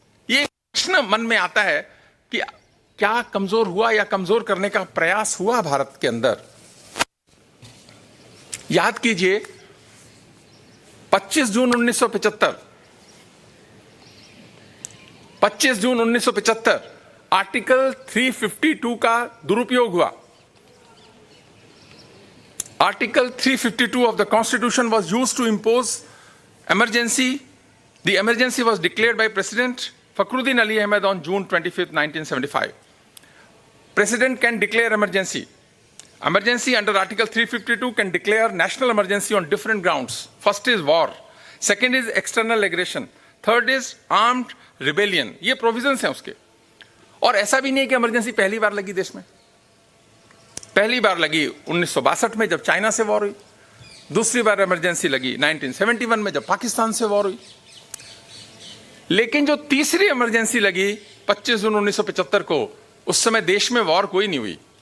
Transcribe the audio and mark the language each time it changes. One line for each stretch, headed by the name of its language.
Hindi: ये प्रश्न मन में आता है कि क्या कमजोर हुआ या कमजोर करने का प्रयास हुआ भारत के अंदर? याद कीजिए 25 जून 1975, 25 जून 1975 आर्टिकल 352 का दुरुपयोग हुआ।
English: Article 352 of the Constitution was used to impose emergency. The emergency was declared by President Fakhruddin Ali Ahmed on June 25, 1975. President can declare emergency. Emergency under Article 352 can declare national emergency on different grounds. First is war. Second is external aggression. Third is armed rebellion.
Hindi: ये provisions हैं उसके. और ऐसा भी नहीं है कि emergency पहली बार लगी देश में. पहली बार लगी 1962 में जब चाइना से वॉर हुई. दूसरी बार emergency लगी 1971 में जब पाकिस्तान से वॉर हुई. लेकिन जो तीसरी emergency लगी 25 जून 1975 को, उस समय देश में वॉर कोई नहीं हुई.